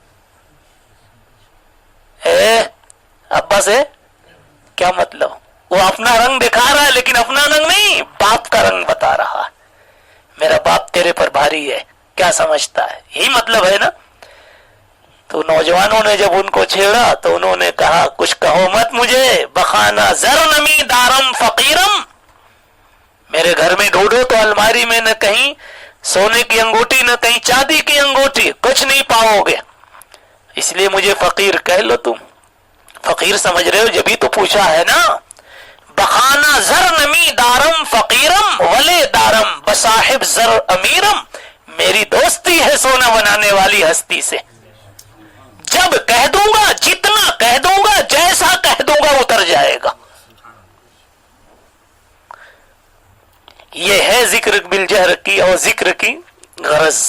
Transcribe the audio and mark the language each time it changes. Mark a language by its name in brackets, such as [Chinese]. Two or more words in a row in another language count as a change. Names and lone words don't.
[Urdu] اے ابا سے کیا مطلب؟ وہ اپنا رنگ دکھا رہا ہے لیکن اپنا رنگ نہیں, باپ کا رنگ بتا رہا ہے. میرا باپ تیرے پر بھاری ہے, کیا سمجھتا ہے, یہی مطلب ہے نا. تو نوجوانوں نے جب ان کو چھیڑا تو انہوں نے کہا, کچھ کہو مت مجھے, [Persian] بخانا زر نمی دارم فقیرم. [Urdu] میرے گھر میں ڈھونڈو تو الماری میں نہ کہیں سونے کی انگوٹھی نہ کہیں چاندی کی انگوٹھی, کچھ نہیں پاؤ گے. اس لیے مجھے فقیر کہہ لو. تم فقیر سمجھ رہے ہو, جبھی تو پوچھا ہے نا. [Persian] بخانا زر نمی دارم فقیرم ولے دارم بصاحب زر امیرم. [Urdu] میری دوستی ہے سونا بنانے والی ہستی سے. جب کہہ دوں گا, جتنا کہہ دوں گا, جیسا کہہ دوں گا اتر جائے گا. یہ ہے ذکر بالجہر کی اور ذکر کی غرض.